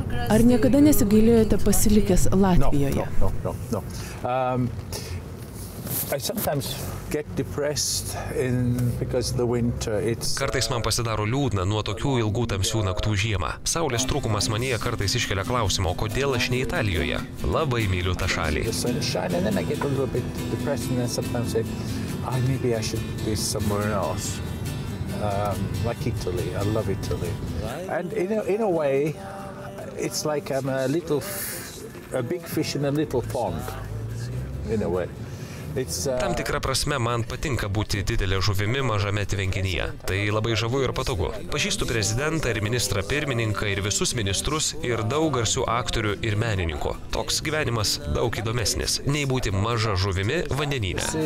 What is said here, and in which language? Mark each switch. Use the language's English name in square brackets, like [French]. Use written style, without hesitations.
[Lithuanian] Ar niekada nesigailėjote pasilikęs Latvijoje? [English] No. I sometimes get depressed because the winter [Lithuanian] Kartais man pasidaro liūdna nuo tokių ilgų tamsių naktų žiemą. Saulės trūkumas manyje kartais iškelia klausimą, kodėl aš ne Italijoje. Labai myliu tą šalį. [English] The sunshine, and then I get a little bit depressed and then sometimes say, maybe I should be somewhere else. Like Italy, I love Italy. And in a way, it's like I'm a big fish in a little pond, in a way. [Lithuanian] Tam tikra prasme man patinka būti didelė žuvimi mažame tvenkinyje. Tai labai žavu ir patogu. Pažįstu prezidentą ir ministrą pirmininką ir visus ministrus ir daug garsių aktorių ir menininkų. Toks gyvenimas daug įdomesnis, nei būti maža žuvimi vandenyne.